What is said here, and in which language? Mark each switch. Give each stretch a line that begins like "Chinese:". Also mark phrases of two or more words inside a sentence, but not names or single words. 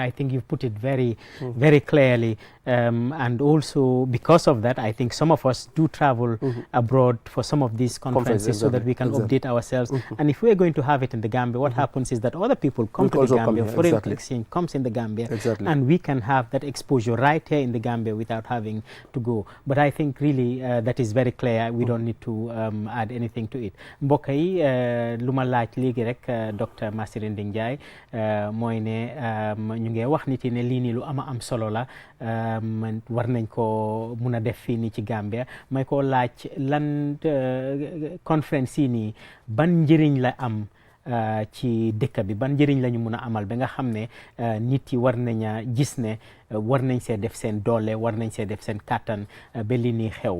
English: I think you've put it very clearly, and also because of that, I think some of us do travel abroad for some of these conferences so that we can update ourselves. And if we're going to have it in the Gambia, what happens is that other people come to the Gambia, foreign exchange comes in the Gambia, and we can have that exposure right here in the Gambia without having to go. But I think really that is very clear. We don't need to add anything to it.
Wolof: Mbokk yi lu ma laaj léegi rek Dr. Masiren Njai mooy ne ñu ngi wax nit yi ne lii nii lu am solo la, war nañ ko mun a def fii nii ci Gambia. may ko laaj lan conférence yi nii ban njëriñ la am ci dëkk bi, ban njëriñ la ñu mun a amal ba nga xam ne nit yi war nañ a gis ne war nañ see def seen doole, war nañ see def seen kàttan ba li nii xew.